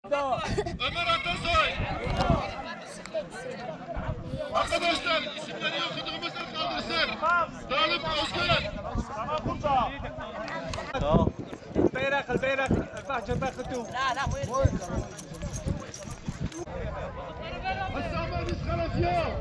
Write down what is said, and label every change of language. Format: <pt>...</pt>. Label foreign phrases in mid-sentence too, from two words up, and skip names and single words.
<tr>Ömer Atasoy. Arkadaşlar isimleri okuduğumuzda kaldırsın. Talip Özgür. Tamam burada.</tr> <ar>البيرق ارفع جنبك خدوه. لا مو</ar> <tr>Hasan Diskalifiye.</tr>